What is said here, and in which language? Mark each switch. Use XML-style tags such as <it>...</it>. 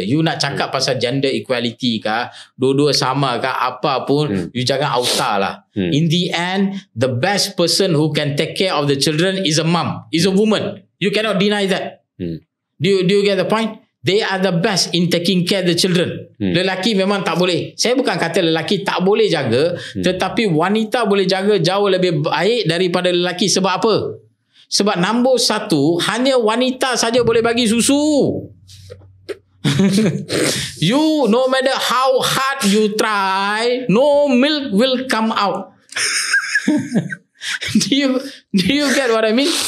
<ms>You nak cakap pasal gender equality kah, dua-dua sama kah, apa pun, you jangan auta lah.</ms> <en>In the end, the best person who can take care of the children is a mom, is a woman. You cannot deny that. Do you get the point? They are the best in taking care of the children.</en> <ms>Lelaki memang tak boleh. Saya bukan kata lelaki tak boleh jaga, tetapi wanita boleh jaga jauh lebih baik daripada lelaki. Sebab apa? Sebab nombor satu, hanya wanita saja boleh bagi susu.</ms> <en>You, no matter how hard you try, no milk will come out. Do you get what I mean?</en>